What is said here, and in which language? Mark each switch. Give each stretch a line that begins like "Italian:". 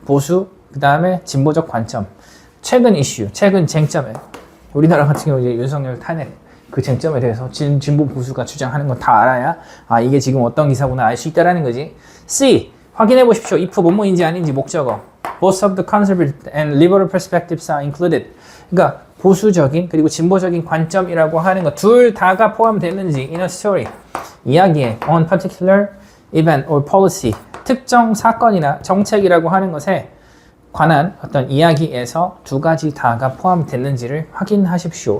Korean: 보수, 그 다음에 진보적 관점, 최근 이슈, 최근 쟁점에, 우리나라 같은 경우 이제 윤석열 탄핵 그 쟁점에 대해서 진보 보수가 주장하는 건 다 알아야 이게 지금 어떤 기사구나 알 수 있다라는 거지. C, 확인해 보십시오. if 뭐뭐인지 아닌지 목적어.
English: Both of the conservative and liberal perspectives are included.
Korean: 그러니까 보수적인 그리고 진보적인 관점이라고 하는 것 둘 다가 포함되는지 in a story, 이야기에
English: on particular event or policy,
Korean: 특정 사건이나 정책이라고 하는 것에 관한 어떤 이야기에서 두 가지 다가 포함됐는지를 확인하십시오.